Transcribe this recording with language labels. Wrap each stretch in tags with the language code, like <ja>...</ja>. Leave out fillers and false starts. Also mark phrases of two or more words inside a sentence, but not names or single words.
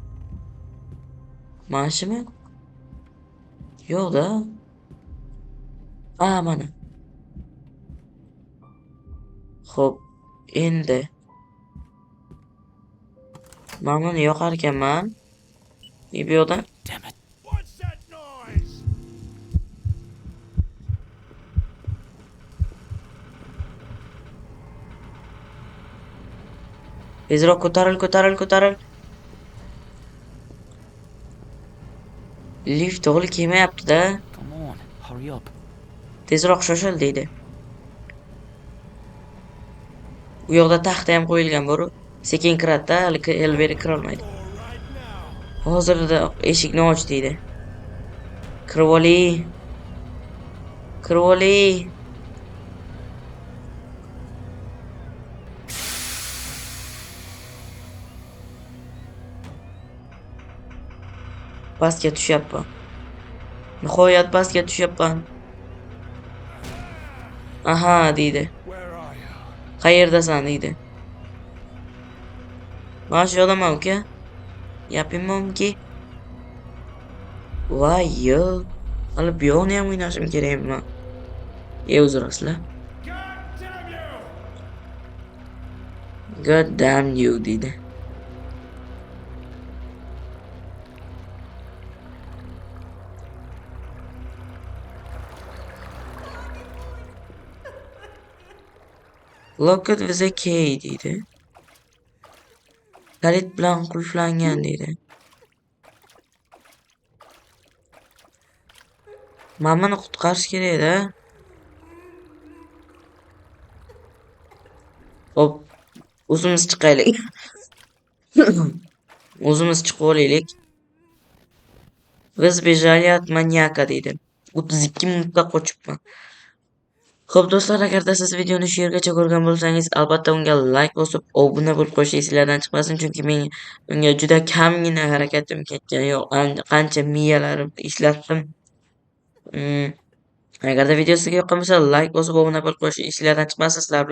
<uz>Mana shumi? Yo'q-da. Mana. Xo'p, endi men buni yoqar ekanman. Bu yoqdan</uz> <en>Damn it. What's that noise?</en> <uz>tezroq ko'taril. Lift to'g'ri kelmayapti-da.</uz> <en>Come on, hurry up.</en> <uz>Tezroq shoshil deydi. U yoqda taxta ham qo'yilgan bor. Sekin kiradi-da, hali elveri kirolmaydi.</uz> <en>Door right now.</en> <uz>Hozirda eshikni och deydi. Kirvoli. Kirvoli. Pastga tushyapman. Nihoyat pastga tushyapman. Aha deydi.</uz> <en>Where are you?</en> <uz>Qayerdasan deydi. Mana shu yoqdaman uka. Yapimomki. Voy yo. Hali bu yoqni ham o'ynashim kerakmi? Uzr asla.</uz> <en>God damn you! God damn you deydi. Locket with a key deydi.</en> <uz>Kalit bilan qulflangan deydi. Mamani qutqarish kerak-da. Hop, o'zimiz chiqaylik. O'zimiz chiqib olaylik. Biz</uz> <ru>бежали от маньяка</ru> <uz>deydi. 32 minutda qochibman. Xo'p do'stlar, agarda siz videoni shu yergacha ko'rgan bo'lsangiz, albatta unga like bosib, obuna bo'lib qo'yish esingizdan chiqmasin, chunki men unga juda kamgina harakatim ketgan. Yo'q, qancha miyalarimni ishlatdim. Agarda video sizga yoqqan bo'lsa, like bosib, obuna bo'lib qo'yish esingizdan chiqmasin.</uz>